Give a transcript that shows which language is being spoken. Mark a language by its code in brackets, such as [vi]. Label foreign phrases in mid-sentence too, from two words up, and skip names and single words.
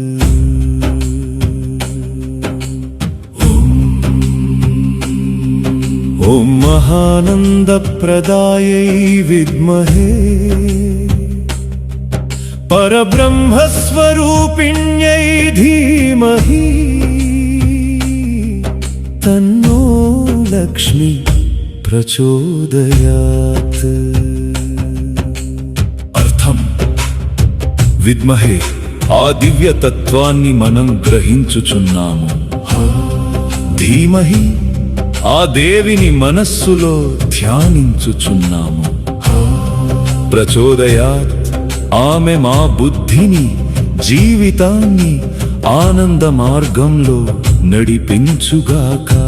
[sa] ॐ महानन्दप्रदायै विद्महे परब्रह्मस्वरूपिण्यै धीमहि तन्नो लक्ष्मी प्रचोदयात्। [te] అర్థం విద్మహే ఆ దివ్య తత్వాన్ని మనం గ్రహించుచున్నాము. ధీమహి ఆ దేవిని మనస్సులో ధ్యానించుచున్నాము. ప్రచోదయాత్ ఆమె మా బుద్ధిని జీవితాన్ని ఆనంద మార్గంలో నడిపించుగాక.